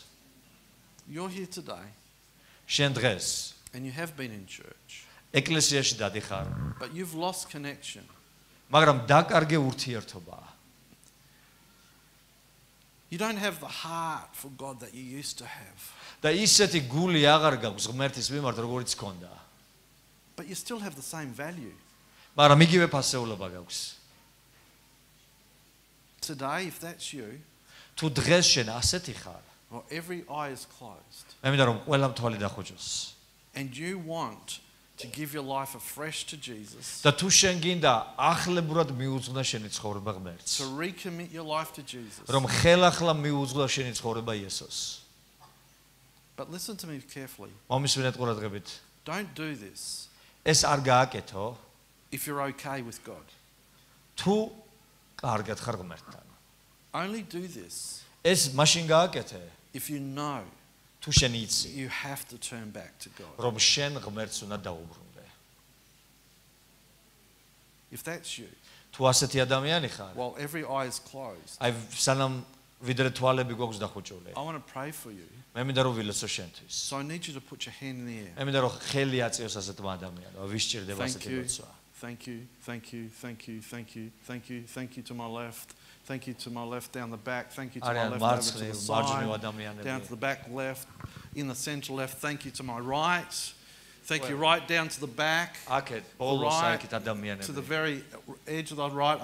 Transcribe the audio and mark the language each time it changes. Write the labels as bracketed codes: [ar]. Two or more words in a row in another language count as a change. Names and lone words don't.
[en] You're here today, [ka] შენ დღეს [en] and you have been in church, [ka] ეკლესიაში დადიხარ, [en] but you've lost connection. [ka] მაგრამ დაკარგე ურთიერთობა. [en] You don't have the heart for God that you used to have, [ka] და ისეთი გული აღარ გაქვს ღმერთის მიმართ, როგორიც ჰქონდა. [en] but you still have the same value. [ka] მაგრამ იგივე ფასეულობა გაქვს. [en] Today, if that's you, [ka] თუ დღეს შენ ასეთი ხარ, [en] or every eye is closed, [ka] მე მინდა რომ ყველა მთვალი დახოჭოს. [en] and you want to give your life afresh to Jesus, [ka] და თუ შენ გინდა ახლებურად მიუძღვნა შენი ცხოვრება ღმერთს, [en] to recommit your life to Jesus. [ka] რომ ხელახლა მიუძღვნა შენი ცხოვრება იესოს. [en] But listen to me carefully. [ka] მომისმინეთ ყურადღებით. [en] Don't do this [ka] ეს არ გააკეთო, [en] if you're okay with God. [ka] თუ კარგად ხარ ღმერთთან. [en] Only do this [ka] ეს მაშინ გააკეთე, [en] if you know [ka] თუ შენ იცი [en] you have to turn back to God. [ka] რომ შენ ღმერთს უნდა დაუბრუნდე. [en] If that's you, [ka] თუ ასეთი ადამიანი ხარ, [en] while every eye is closed, [ka] აი სანამ ვიდრე თვალები გვაქვს დახუჭული. [en] I want to pray for you. [ka] მე მინდა რომ ვილოცო შენთვის. [en] So I need you to put your hand in the air. [ka] მე მინდა რომ ხელი აწიოს ასეთმა ადამიანმა, ვისჭირდება ასეთი ლოცვა. [en] Thank you, thank you, thank you, thank you, thank you, thank you to my left. Thank you to my left down the back. Thank you to my left over to the side. Down to the back left. In the center left. Thank you to my right. Thank you right down to the back. Okay, right to the very edge of the right.